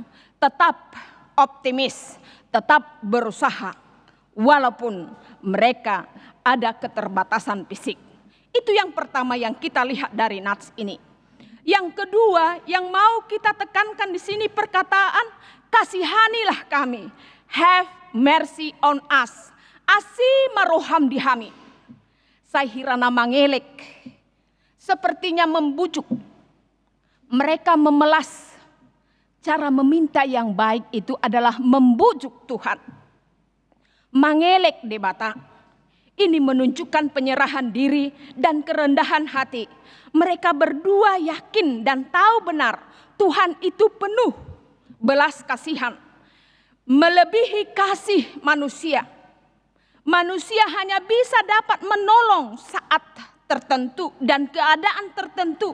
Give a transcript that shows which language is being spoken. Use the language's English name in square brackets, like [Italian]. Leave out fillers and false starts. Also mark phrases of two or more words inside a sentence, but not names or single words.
[Indonesian] Tetap optimis, tetap berusaha walaupun mereka ada keterbatasan fisik. Itu yang pertama yang kita lihat dari nats ini. Yang kedua yang mau kita tekankan di sini perkataan kasihanilah kami. [English] Have mercy on us. [Batak Toba] Asi maroham dihami. Sahirana mangelek, [Indonesian] sepertinya membujuk. Mereka memelas. Cara meminta yang baik itu adalah membujuk Tuhan. [Batak Toba] Mangelek debata. [Indonesian] Ini menunjukkan penyerahan diri dan kerendahan hati. Mereka berdua yakin dan tahu benar Tuhan itu penuh belas kasihan. Melebihi kasih manusia. Manusia hanya bisa dapat menolong saat tertentu dan keadaan tertentu.